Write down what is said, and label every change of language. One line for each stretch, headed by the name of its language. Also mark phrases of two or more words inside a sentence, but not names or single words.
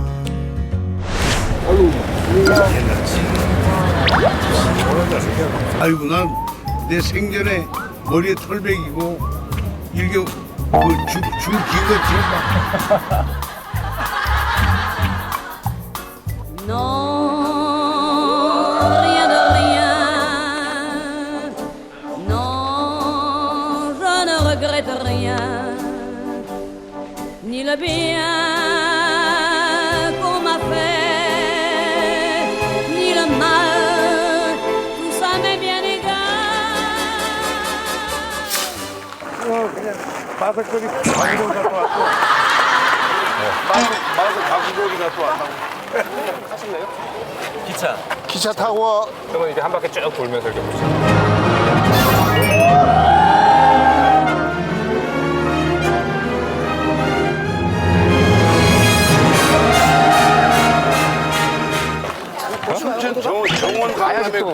Korean: 아이고 난 내 생전에 머리에 털백이고 이렇게 줄 기거지.
French: Non, rien de rien. Non, je ne regrette rien. Ni le bien qu'on m'a fait, ni le mal. Tout ça m'est bien égal.
Korean: 그냥 마석거리 가구놀이 갔다 왔고. 마석 가구놀이 갔다 왔다고. 하실래요? 기차 타고 와. 그러면 이제 한 바퀴 쭉 돌면서 이렇게 보시죠. 정원 가야지 또.